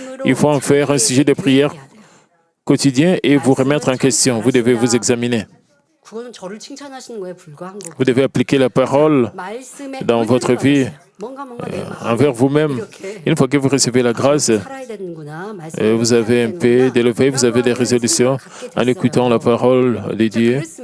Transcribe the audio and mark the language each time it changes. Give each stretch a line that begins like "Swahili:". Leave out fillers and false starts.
French: Il faut en faire un sujet de prière quotidien et vous remettre en question. Vous devez vous examiner.
Korean: 그거는 저를 칭찬하시는 거에 불과한 거고.
French: Vous devez appliquer la parole dans votre vie envers vous-même. Une fois que vous recevez la grâce, vous avez un peu d'élevé, vous avez des résolutions en écoutant la parole de Dieu.